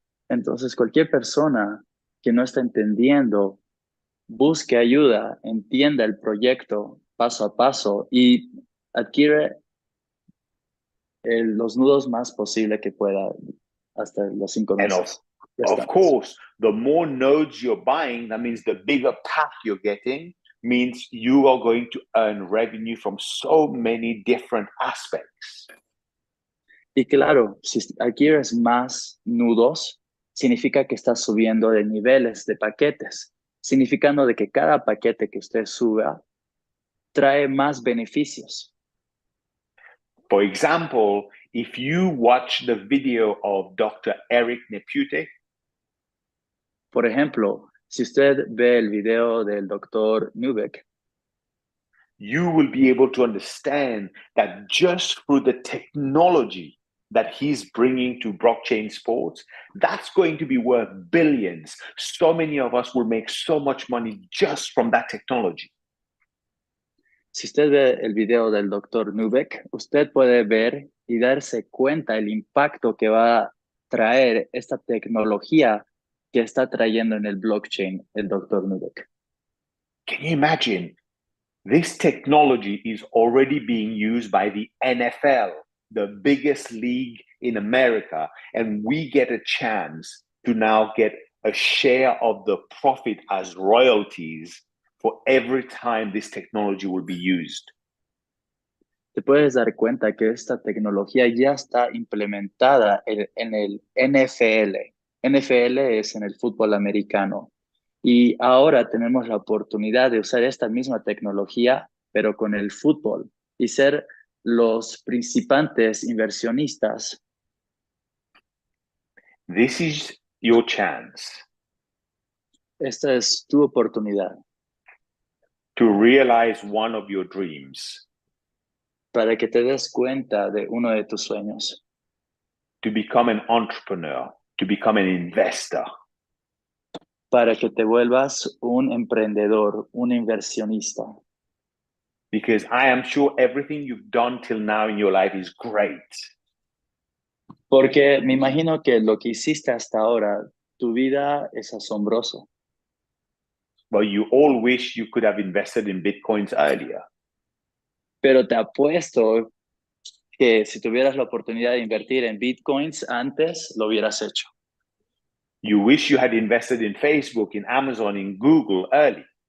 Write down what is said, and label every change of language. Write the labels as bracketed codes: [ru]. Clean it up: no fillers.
[es] Entonces, cualquier persona que no está entendiendo, busque ayuda, entienda el proyecto paso a paso y adquiere los nudos más posible que pueda hasta los 5 [en] And [es] meses. [en] of course, the more nodes you're buying, that means the bigger pack you're getting, means you are going to earn revenue from so many different aspects. [es] Y claro, si adquieres más nudos, significa que estás subiendo de niveles de paquetes, significando de que cada paquete que usted suba trae más beneficios. [en] For example, if you watch the video of Dr. Eric Nepute, [es] Por ejemplo, si usted ve el video del Dr. Nubek, [en] you will be able to understand that just through the technology that he's bringing to blockchain sports, that's going to be worth billions. So many of us will make so much money just from that technology. [es] si usted ve el video del Dr. Nubek, usted puede ver y darse cuenta el impacto que va a traer esta tecnología que está trayendo en el blockchain el Dr. Nubek. [en] Can you imagine? This technology is already being used by the NFL, the biggest league in America, and we get a chance to now get a share of the profit as royalties for every time this technology will be used. [es] Te puedes dar cuenta que esta tecnología ya está implementada en el NFL. NFL es en el fútbol americano. Y ahora tenemos la oportunidad de usar esta misma tecnología, pero con el fútbol, y ser los principales inversionistas. [en] This is your chance [es] Esta es tu oportunidad [en] to realize one of your dreams, [es] para que te des cuenta de uno de tus sueños, [en] to become an entrepreneur, to become an investor. [es] para que te vuelvas un emprendedor, un inversionista. [en] Because I am sure everything you've done till now in your life is great. [es] Porque me imagino que lo que hiciste hasta ahora, tu vida es asombroso. [en] Well, you all wish you could have invested in Bitcoins earlier. [es] Pero te apuesto que si tuvieras la oportunidad de invertir en Bitcoins antes, lo hubieras hecho. [en] You wish you had invested in Facebook, in Amazon, in Google early.